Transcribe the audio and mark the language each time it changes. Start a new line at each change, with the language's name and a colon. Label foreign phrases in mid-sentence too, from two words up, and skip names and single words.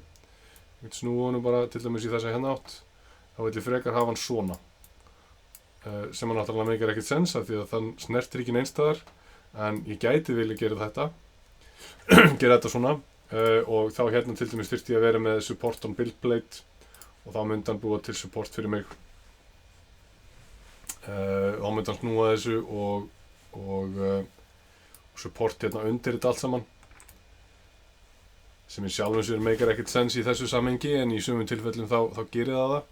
Icelandic: Ég get snúið honum bara til dæmis í þessa hérna átt. Þá vil ég frekar hafa hann svona. Sem hann náttúrulega meikar ekkert sens af því að þann snertir ekki neins staðar. En ég gæti vilja gera þetta. Gera þetta svona. Og þá hérna til dæmis þyrfti ég að vera með
English: support on build plate
Icelandic: og þá myndi hann búa til support fyrir mig. Þá myndi hann snúa þessu og support hérna undir þetta allt saman, sem í sjálfum sér meikar ekkert sens í þessu samhengi en í sumum tilfellum þá gerir það.